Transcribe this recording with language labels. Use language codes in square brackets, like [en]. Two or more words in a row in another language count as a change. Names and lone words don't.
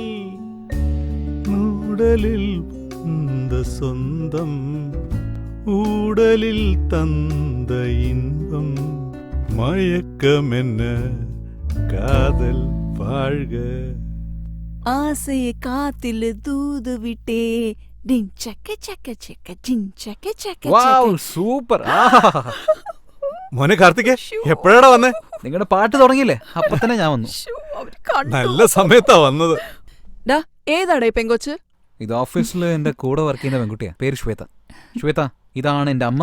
[ta] ஊடலில் வந்த சொந்தம், ஊடலில் தந்த இன்பம், மயக்கம் என்ன காதல் வாழ்க. ஆசையை காத்தில் தூது விட்டே, டிங் சக்க சக்க சக்க டிங் சக்க சக்க. [ml] വാവ്, സൂപ്പർ. മോനെ കാർത്തികേ, എപ്പോഴാടാ വന്നേ? നിങ്ങളുടെ പാട്ട് തുടങ്ങിയില്ലേ? അപ്പൊ തന്നെ ഞാൻ വന്നു. നല്ല സമയത്താ വന്നത്. ഡാ, ഏതാടേ പെങ്കൊച്ച്? ഇത് ഓഫീസിൽ എന്റെ കൂടെ വർക്ക് ചെയ്യുന്ന പെൺകുട്ടിയാ. പേര് ശ്വേത. ശ്വേത, ഇതാണ് എന്റെ അമ്മ.